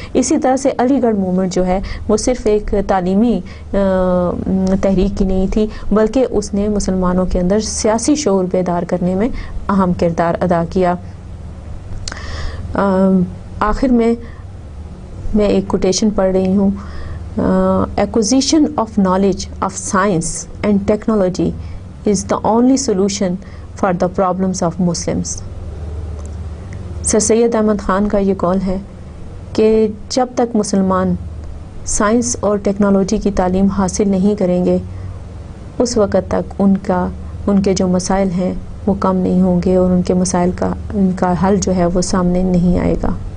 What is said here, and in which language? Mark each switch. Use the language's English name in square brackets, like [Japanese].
[Urdu] اسی طرح سے علی گڑھ موومنٹ جو ہے وہ صرف ایک تعلیمی تحریک ہی نہیں تھی بلکہ اس نے مسلمانوں کے اندر سیاسی شعور بیدار کرنے میں اہم کردار ادا کیا. آخر میں ایک کوٹیشن پڑھ رہی ہوں. [English] Acquisition of knowledge of science and technology is the only solution for the problems of Muslims. [Urdu] سر سید احمد خان کا یہ قول ہے کہ جب تک مسلمان سائنس اور ٹیکنالوجی کی تعلیم حاصل نہیں کریں گے اس وقت تک ان کے جو مسائل ہیں وہ کم نہیں ہوں گے، اور ان کے مسائل کا حل جو ہے وہ سامنے نہیں آئے گا.